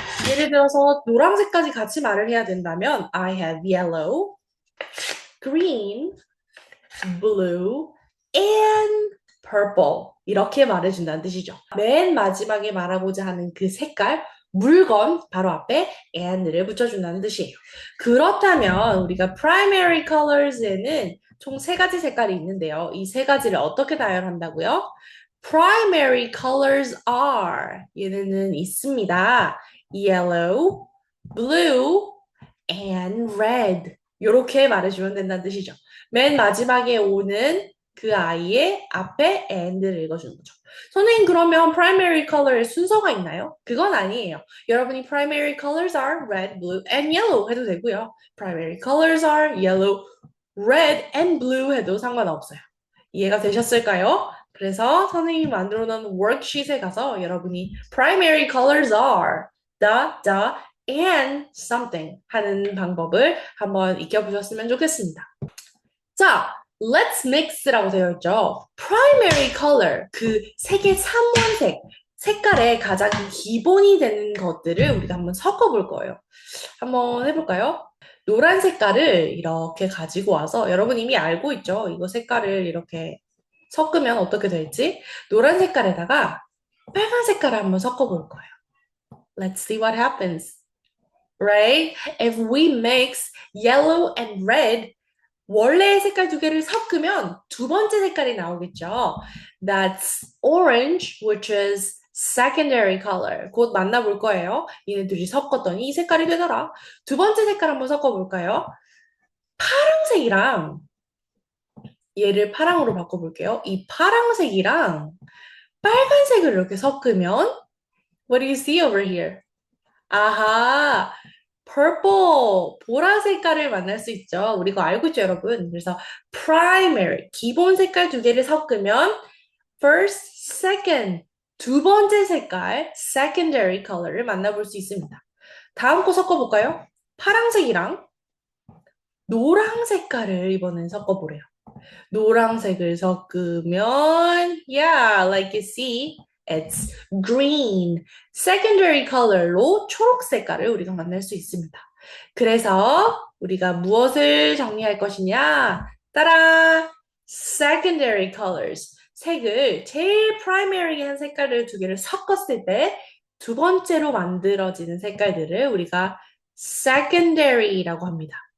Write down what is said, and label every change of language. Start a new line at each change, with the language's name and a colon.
Korean: 예를 들어서 노란색까지 같이 말을 해야 된다면
English: I have yellow, green, blue, and purple.
Korean: 이렇게 말해준다는 뜻이죠. 맨 마지막에 말하고자 하는 그 색깔, 물건 바로 앞에 and를 붙여준다는 뜻이에요. 그렇다면 우리가 primary colors에는 총 세 가지 색깔이 있는데요. 이 세 가지를 어떻게 나열한다고요?
English: Primary colors are
Korean: 얘네는 있습니다.
English: Yellow, blue, and red.
Korean: 이렇게 말해주면 된다는 뜻이죠. 맨 마지막에 오는 그 아이의 앞에 and를 읽어주는 거죠. 선생님 그러면 primary color의 순서가 있나요? 그건 아니에요. 여러분이
English: primary colors are red, blue, and yellow
Korean: 해도 되고요.
English: primary colors are yellow, red, and blue
Korean: 해도 상관없어요. 이해가 되셨을까요? 그래서 선생님이 만들어 놓은 worksheet에 가서 여러분이
English: primary colors are and something
Korean: 하는 방법을 한번 익혀보셨으면 좋겠습니다. 자,
English: let's mix
Korean: 라고 되어 있죠. primary color, 그 색의 삼원색, 색깔의 가장 기본이 되는 것들을 우리가 한번 섞어볼 거예요. 한번 해볼까요? 노란 색깔을 이렇게 가지고 와서 여러분 이미 알고 있죠? 이거 색깔을 이렇게 섞으면 어떻게 될지. 노란 색깔에다가 빨간 색깔을 한번 섞어볼 거예요.
English: Let's see what happens. Right? If we mix yellow and red,
Korean: 원래의 색깔 두 개를 섞으면 두 번째 색깔이 나오겠죠.
English: That's orange, which is secondary color.
Korean: 곧 만나볼 거예요. 얘네 둘이 섞었더니 이 색깔이 되더라. 두 번째 색깔 한번 섞어볼까요? 파란색이랑 얘를 파랑으로 바꿔볼게요. 이 파란색이랑 빨간색을 이렇게 섞으면
English: What do you see over here?
Korean: 아하, purple, 보라 색깔을 만날 수 있죠. 우리 이거 알고 있죠, 여러분? 그래서 primary, 기본 색깔 두 개를 섞으면 first, second, 두 번째 색깔, secondary color를 만나볼 수 있습니다. 다음 거 섞어볼까요? 파란색이랑 노랑 색깔을 이번엔 섞어보래요. 노란색을 섞으면
English: yeah, like you see, it's green.
Korean: secondary color로 초록 색깔을 우리가 만날 수 있습니다. 그래서 우리가 무엇을 정리할 것이냐? 따라! secondary colors. 색을 제일 primary한 색깔을 두 개를 섞었을 때 두 번째로 만들어지는 색깔들을 우리가 secondary라고 합니다.